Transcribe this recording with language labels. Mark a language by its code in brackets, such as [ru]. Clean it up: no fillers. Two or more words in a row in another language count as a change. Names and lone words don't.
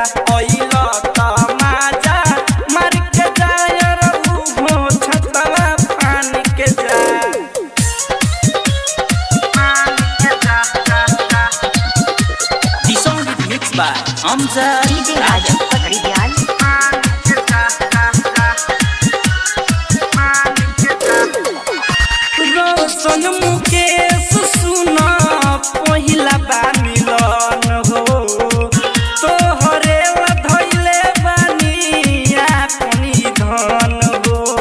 [bho] ओइला त मजा मर के जाय रहू छतवा फान के जा। [en] The song is mixed by Amjad Raja. [bho] रोशन मुकेश सुना पहिला बा मिलन हो, तोहरे धैले बानी अपनी धन हो।